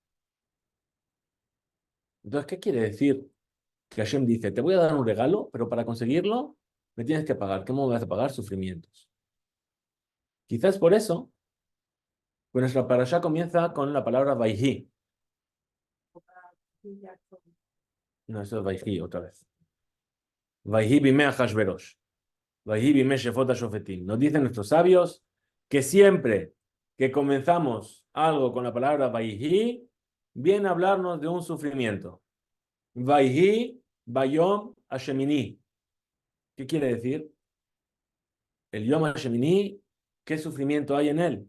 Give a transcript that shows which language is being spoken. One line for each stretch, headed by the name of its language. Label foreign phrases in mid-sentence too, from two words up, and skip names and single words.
Spanish: Entonces, ¿qué quiere decir que Hashem dice, te voy a dar un regalo, pero para conseguirlo me tienes que pagar? ¿Cómo me vas a pagar? Sufrimientos. Quizás por eso, pues nuestra parashá comienza con la palabra Vayhi. No, eso es Vayhi otra vez.
Hebrew: ויהי בימי אחשורוש. ויהי בימי שפוט השופטים.
Spanish: Nos dicen nuestros sabios que siempre que comenzamos algo con la palabra Vayhi, viene a hablarnos de un sufrimiento.
Hebrew: ויהי ביום השמיני.
Spanish: ¿Qué quiere decir? El
Hebrew: יום השמיני,
Spanish: ¿qué sufrimiento hay en él?